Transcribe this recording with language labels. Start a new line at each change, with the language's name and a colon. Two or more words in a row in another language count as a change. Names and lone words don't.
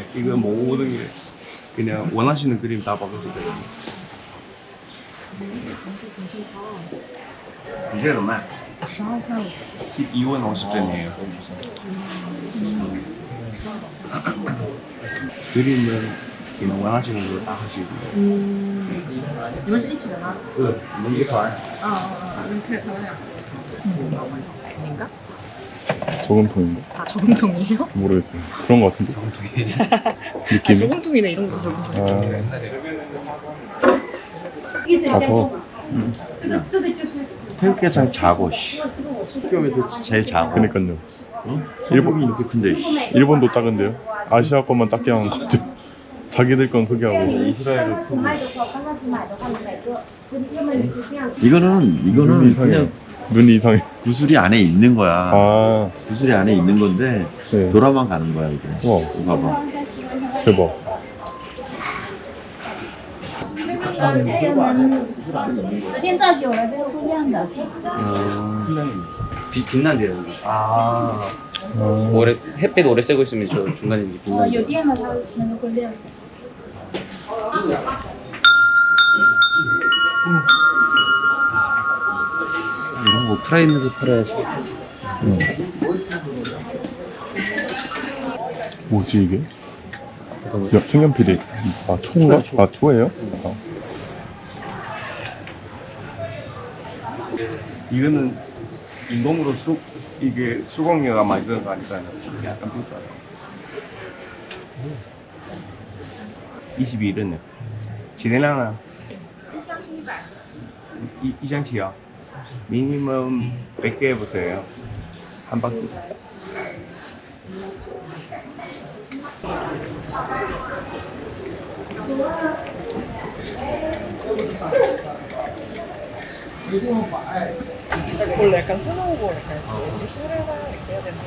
Korean: 네, 이거 모든 게 그냥 원하시는 그림 다 바꿀 수 있어요. 이게 얼마? 12원 50전이에요. 그림은 그냥 원하시는 대로 다 하시고.
Chinese: 你们是一起的吗？
Korean: 너무 예뻐요.
Chinese: 你可以看看。
Korean: 아닌가? 저금통인가? 아 저금통이에요? 모르겠어요. 그런 거 같은데. 느낌이? 저금통이네 이런 것도 저금통. 가서 태극기장 작고 씨. 학교에도 제일 작고. 그니까요. 응? 일본이 이렇게 큰데. 씨. 일본도 작은데요? 아시아 것만 작게 하는 것 같아요. 자기들 건 크게 하고. 이스라엘은 크고.
Chinese: 买的话，刚开始买的话，每个就这样子。
Korean: 이거는 눈이 이상해. 그냥 눈이 이상해. 구슬이 안에 있는 거야. 아, 구슬이 안에 있는 건데 네. 돌아만 가는 거야 이게. 와, 이거 봐봐. 대박.
Chinese: 这个能时间照久了，这个会亮的。
Korean: 빛난대요. 여기. 오래 햇빛 오래 쐬고 있으면 저 중간에 이제
Chinese: 有
Korean: 빛난대요.
Chinese: 电了，它可能会亮。
Korean: 이런 거 오프라인으로 팔아야지. 뭐지 이게? 야, 색연필이. 아, 초인가? 아, 초예요? 아. 이거는 인공으로 이게 수공예가 만드는 거 아니까요. 약간 비싸요. 21원이요. 진행량은
Chinese: 一箱起啊
Korean: 미니멈 100개부터예요. 한 박스. 원래 약간 스노우볼 약간 실내가 이렇게 해야 되는